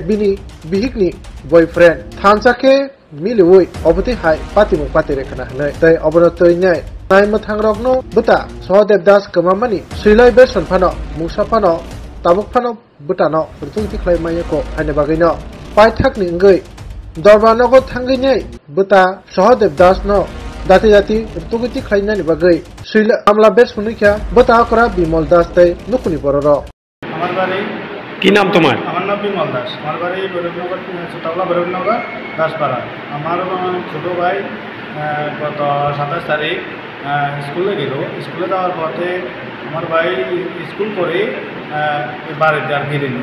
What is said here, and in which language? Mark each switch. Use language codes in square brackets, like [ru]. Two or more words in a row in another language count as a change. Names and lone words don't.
[trp] bini bihik ni boyfriend thansake miliwoi oboti hai patimu patire kana hanai tai obonotoy nyai Nai mathangrokno buta Sahadev Das kemamani silai beson phano musa phano tabuk phano butano rutung tiklai mayako haine bagino paithak ni ngai dorbanogo thanginai buta Sahadev Das no dati dati rutung tiklai nani bagai sila amla besunikya buta kora Bimol Das tai nukuni bororo [bn] আমার বাড়ি কি নাম তোমার? আমার নাম বিমল দাস। আমার বাড়ি বৈরবনগর ছোটবেলা বৈরবনগর দাসপাড়া। আমার ছোট ভাই গত 27 তারিখ স্কুলে গেল। স্কুলে যাওয়ার পথে আমার ভাই স্কুল করে বাড়িতে আর ফিরেনি।